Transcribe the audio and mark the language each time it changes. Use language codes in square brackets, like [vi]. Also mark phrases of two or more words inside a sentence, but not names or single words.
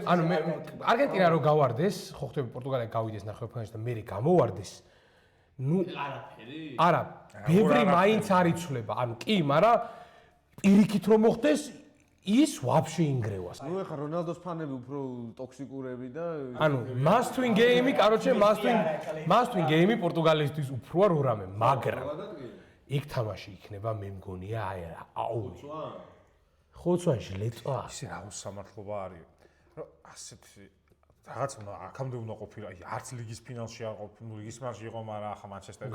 [ka] ანუ მე არგენტინა რო გავარდეს, ხო ხტები პორტუგალია გავიდეს ნახევარფინალში და მე გამოვარდეს. ნუ არაფერი? არა, ბევრი მაინც არ იცვლება. ანუ კი, მაგრამ პირიქით რომ მოხდეს ის ვაფშე ინგრევას. ნუ ეხა რონალდოს ფანები უფრო ტოქსიკურები და ანუ [en] must win game- [ka] ი, короче, [en] must win game- [ka] ი პორტუგალისთვის უფროა რო რამე, მაგრამ იქ თამაში იქნება მე მგონია აი აუ. ხოცვაში ლეწვა. ისე რა უსამართლობა არის. რომ ასეთი რაღაც აქამდე უნდა ყოფილი, აი არც ლიგის ფინალში არ ყოფილი, ლიგის ფინალში იყო, მაგრამ ახლა მანჩესტერი.